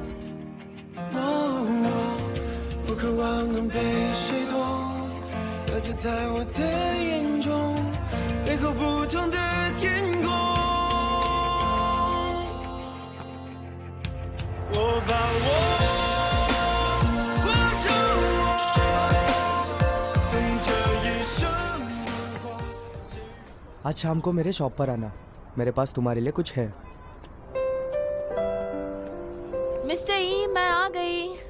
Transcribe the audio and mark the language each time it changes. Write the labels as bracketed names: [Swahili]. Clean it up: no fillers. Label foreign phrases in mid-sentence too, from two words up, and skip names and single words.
[Chinese] 我渴望能被谁懂，了解在我的眼中，背后不同的天空。我把我。 [Hindi] आज शाम को मेरे शॉप पर आना, मेरे पास तुम्हारे लिए कुछ है। मिस्टर ई, मैं आ गई।